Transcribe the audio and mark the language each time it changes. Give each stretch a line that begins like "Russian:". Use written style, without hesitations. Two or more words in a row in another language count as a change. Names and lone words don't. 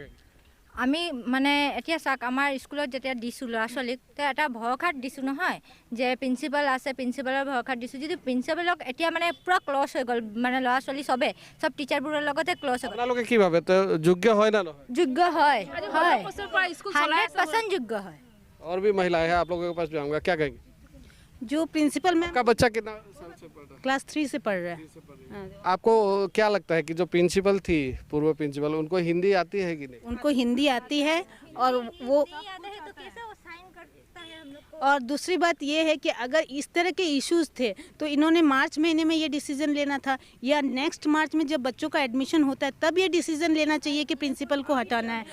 Assamese: আমি মানে এতিয়া চাওক, আমাৰ স্কুলত যেতিয়া দিছোঁ ল'ৰা ছোৱালীক, তো এটা ভৰসাত দিছোঁ নহয় যে প্ৰিন্সিপাল আছে, প্ৰিন্সিপালৰ ভৰসাত দিছোঁ। যদি প্ৰিন্সিপালক এতিয়া মানে পূৰা ক্লজ হৈ গ'ল, মানে ল'ৰা ছোৱালী চব টিচাৰবোৰৰ লগতে ক্লজ হৈ গ'ল। আপোনালোকে কি ভাবে, যোগ্য হয় না নহয়? যোগ্য হয়, 100% যোগ্য হয়।
Hindi: और भी महिलाएं हैं, आप लोगों के पास भी आऊँगा, क्या कहेंगे? जो प्रिंसिपल मैम आपका बच्चा कितना साल से पढ़ रहा है? क्लास 3 से पढ़ रहा है। आपको क्या लगता है कि जो प्रिंसिपल थी, पूर्व प्रिंसिपल, उनको हिंदी आती है कि नहीं? उनको हिंदी आती है, और वो और दूसरी बात ये है कि अगर इस तरह के इश्यूज थे तो इन्होंने मार्च महीने में ये डिसीजन लेना था, या नेक्स्ट मार्च में जब बच्चों का एडमिशन होता है तब ये डिसीजन लेना चाहिए कि प्रिंसिपल को हटाना है।